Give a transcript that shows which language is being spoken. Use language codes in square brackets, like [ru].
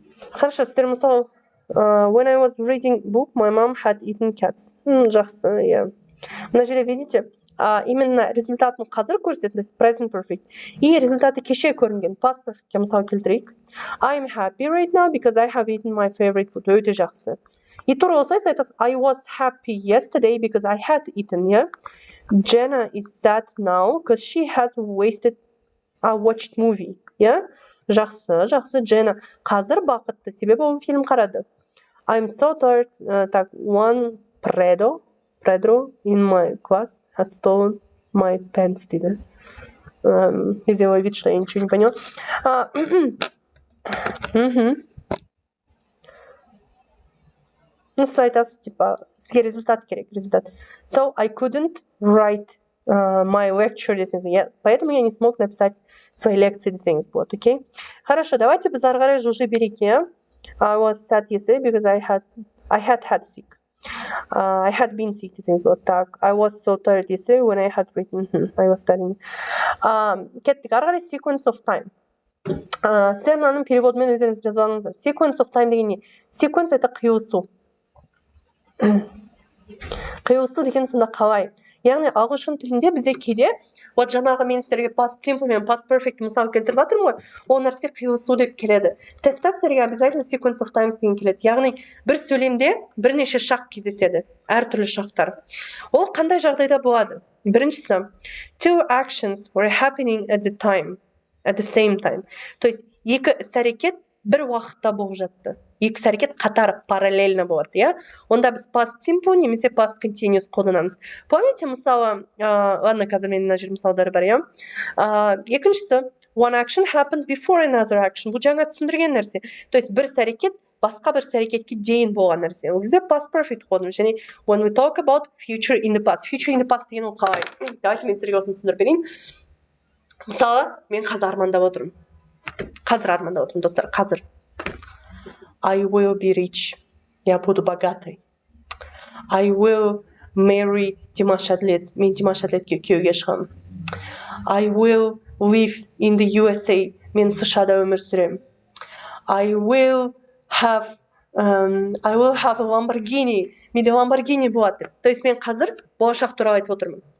[en] Хорошо, [kk] сіздер мысал, [en] when I was reading book, my mom had eaten cats. [kk] Жақсы, иә. Мына жерде видите, именно результатын қазір көрсетеді, present perfect. И результаты кеше көрінген, past perfectке мысал келтірейік. [en] I'm happy right now because I have eaten my favorite food. [kk] Өте жақсы. [en] И [kk] тура осылай айтасыз, [en] I was happy yesterday because I had eaten, yeah? Jenna is sad now because she has watched movie, yeah? [kk] Жақсы, жақсы. Jenna қазір бақытты, себебі ол фильм қарады. [en] I'm so tired. Так, one Pedro in my class had stolen my pants, дейді. [ru] Сделаю вид, что я ничего не поняла. [kk] Ну, айтасыз, типа, сізге результат керек, результат. [en] So, I couldn't write my lecture, десеңіз. [ru] Поэтому я не смог написать свои лекции, [kk] десеңіз болады, [ru] окей? Хорошо, давайте [kk] біз ары қарай жылжи берейік, иә? [en] I was sad yesterday because I had sick. I had been sick, [kk] десеңіз болады. [en] Так, I was so tired yesterday when I had written. I was studying. [kk] Кеттік, ары қарай [en] sequence of time. [kk] Сіздер мынаның переводымен өздеріңіз жазып алыңыздар. Sequence of time деген не? Sequence это қиылысу. Қиылысу деген сонда қалай? Яғни ағылшын тілінде бізде кейде, вот жаңағы мен сіздерге past simple мен past perfect мысал келтіріп жатырмын ғой, ол нәрсе қиылысу деп келеді. Тестта сіздерге обязательно [en] sequence of times [kk] деген келеді. Яғни бір сөйлемде бірнеше шақ кездеседі, әртүрлі шақтар. Ол қандай жағдайда болады? [en] Біріншісі, two actions were happening at the same time. [kk] То есть екі іс-әрекет бір уақытта болып жатты. Екі іс-әрекет қатар, параллельно болады, иә? Онда біз past simple немесе past continuous қолданамыз. Помните, мысалы, ладно, қазір мен мына жер мысалдары бар, иә? [en] Екіншісі, one action happened before another action. [kk] Бұл жаңа түсіндірген нәрсе. То есть бір іс-әрекет басқа бір іс-әрекетке дейін болған нәрсе. Ол кезде past perfect қолданамыз. [en] Және when we talk about future in the past. Future in the past [kk] деген ол қалай? Давайте мен сіздерге осыны түсіндіріп берейін. Мысалы, мен қазір армандап отырмын. Достар, қазір. [en] I will be rich. [ru] Я буду богатой. [en] I will marry Димаш Адлет. [kk] Мен Димаш Адлетке күйеуге шығамын. [en] I will live in the USA. [kk] Мен США-да өмір сүремін. [en] I will have a Lamborghini. [kk] Менде Lamborghini болады. То есть мен қазір болашақ туралы айтып отырмын.